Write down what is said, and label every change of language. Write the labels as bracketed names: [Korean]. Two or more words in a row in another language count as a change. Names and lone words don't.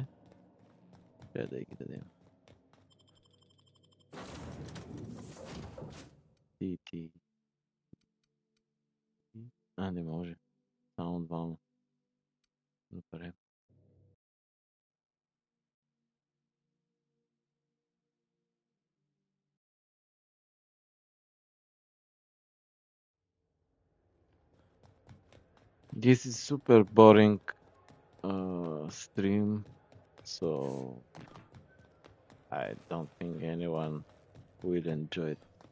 [Bulgarian] Трябва да ги дадем. Ти. А, не може. Само двама. Добре. [English] This is super boring stream, so I don't think anyone will enjoy it.